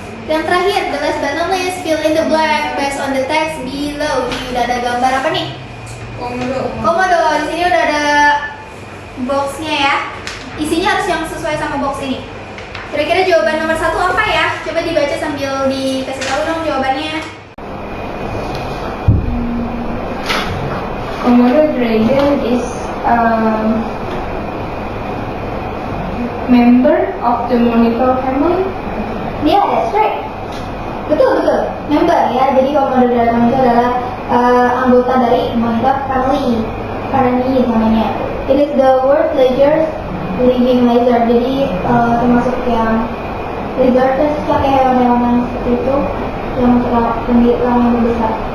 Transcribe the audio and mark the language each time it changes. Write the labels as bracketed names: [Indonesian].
[Indonesian] Yang terakhir, [English] the last but not least, fill in the blank based on the text below. [Indonesian] Ini udah ada gambar apa nih? Komodo. Di sini udah ada boxnya ya. Isinya harus yang sesuai sama box ini. Kira-kira jawaban nomor 1 apa ya? Coba dibaca sambil dikasih tahu dong jawabannya. [English] Komodo dragon is a member of the monitor family. [Indonesian] Iya, [English] that's right. [Indonesian] Betul, betul. Member ya. Jadi Komodo dragon itu adalah anggota dari monitor family. Family namanya. [English] It is the world largest living lizard. [Indonesian] Jadi termasuk yang lizard terus pakai hewan-hewan seperti itu yang yang besar.